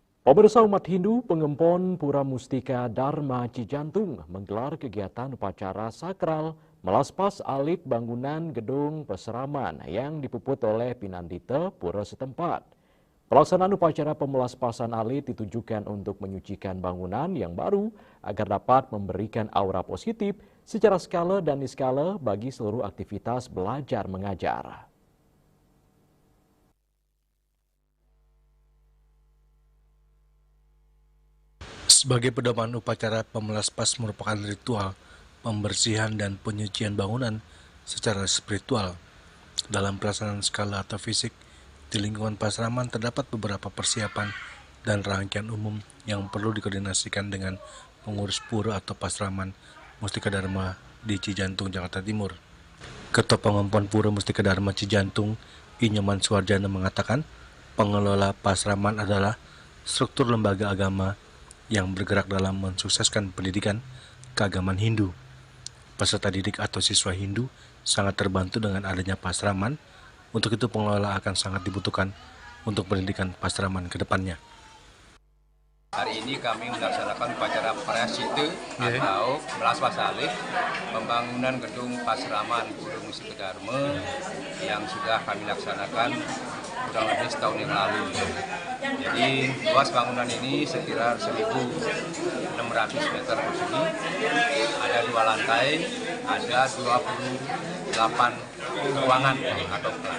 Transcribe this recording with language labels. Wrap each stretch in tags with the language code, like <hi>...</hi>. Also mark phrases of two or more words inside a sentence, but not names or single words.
<id>Pemirsa umat Hindu, Pengempon Pura Mustika Dharma Cijantung menggelar kegiatan upacara sakral melaspas alit bangunan gedung peseraman yang dipuput oleh Pinandita Pura setempat. Pelaksanaan upacara pemelaspasan alit ditujukan untuk menyucikan bangunan yang baru agar dapat memberikan aura positif secara skala dan niskala bagi seluruh aktivitas belajar mengajar. Sebagai pedoman, upacara pemelaspas merupakan ritual pembersihan dan penyucian bangunan secara spiritual. Dalam pelaksanaan skala atau fisik, di lingkungan pasraman terdapat beberapa persiapan dan rangkaian umum yang perlu dikoordinasikan dengan pengurus pura atau pasraman Mustika Dharma di Cijantung, Jakarta Timur. Ketua Pengempon Pura Mustika Dharma Cijantung, I. Nyoman Suwarjana mengatakan, pengelola pasraman adalah struktur lembaga agama yang bergerak dalam mensukseskan pendidikan keagamaan Hindu. Peserta didik atau siswa Hindu sangat terbantu dengan adanya pasraman. Untuk itu pengelola akan sangat dibutuhkan untuk pendidikan pasraman ke depannya. Hari ini kami melaksanakan upacara prasita atau melaspas alit pembangunan gedung pasraman Pura Mustika Dharma yang sudah kami laksanakan kurang lebih setahun yang lalu. Jadi luas bangunan ini sekitar 1.600 meter persegi, ada 2 lantai, ada 28 ruangan atau kelas.</id>